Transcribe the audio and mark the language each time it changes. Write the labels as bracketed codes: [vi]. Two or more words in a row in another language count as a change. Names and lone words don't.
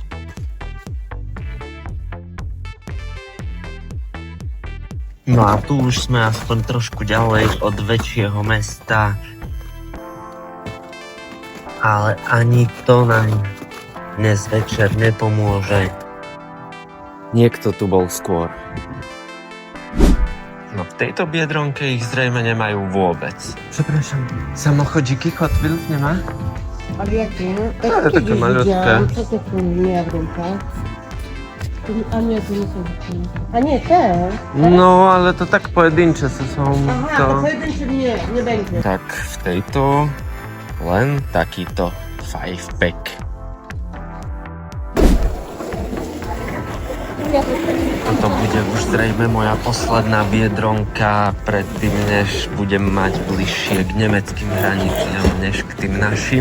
[sk] No a tu už sme aspoň trošku ďalej od väčšieho mesta. Ale ani to nám dnes večer nepomôže. Niekto tu bol skôr. No v tejto biedronke ich zrejme nemajú vôbec. [pl] Przepraszam, samochodziki Hot Wheels nemá? Ale jakie? Ale takie malutkie. Co to są jabłka? A nie, to nie są takie. A nie, te? No, ale to tak pojedyncze są. Aha, to pojedynczy nie będzie. [sk] Tak v tejto len takýto 5-pack. Toto bude už zrejme moja posledná biedronka predtým, než budem mať bližšie k nemeckým hraniciam, než k tým našim.